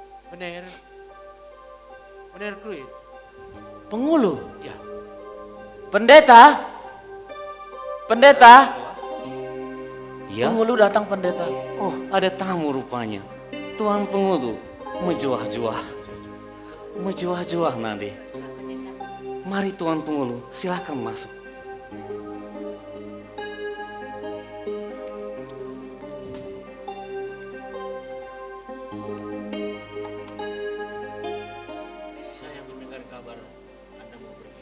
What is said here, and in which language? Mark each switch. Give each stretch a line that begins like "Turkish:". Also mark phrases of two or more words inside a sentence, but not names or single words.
Indonesian: Bener. Bener Krui. Pengulu. Ya. Pendeta. Pendeta. Ya, Pengulu datang pendeta. oh ada tamu rupanya. Tuan Pengulu, menjuah-juah. Menjuah-juah nanti. Mari Tuan Pengulu, silakan masuk. Saya mendengar kabar Anda mau pergi.